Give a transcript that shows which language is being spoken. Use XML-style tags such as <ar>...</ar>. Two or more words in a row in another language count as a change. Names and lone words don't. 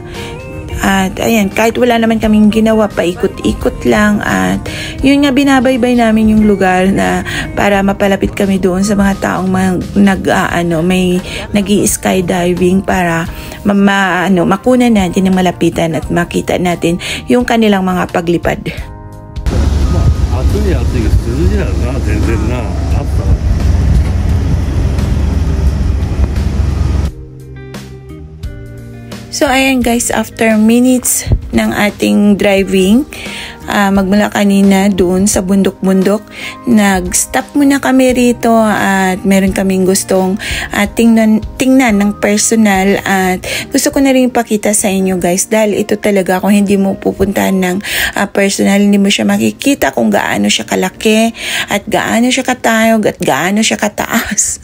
<tl>At ayan, kahit wala naman kaming ginawa, paikot-ikot lang at yun nga, binabaybay namin yung lugar na para mapalapit kami doon sa mga taong may nag-i-skydiving para makunan natin ng malapitan at makita natin yung kanilang mga paglipad.</tl> <ja>に暑いけど涼しいやろな、全然な。あった。</ja> <tl>So ayan guys,</tl> <en>after minutes</en> <tl>ng ating driving, magmula kanina doon sa bundok-bundok, nag-stop muna kami rito at meron kaming gustong tingnan ng personal, at gusto ko na rin ipakita sa inyo guys, dahil ito talaga kung hindi mo pupuntahan ng personal, hindi mo siya makikita kung gaano siya kalaki at gaano siya katayog at gaano siya kataas.</tl>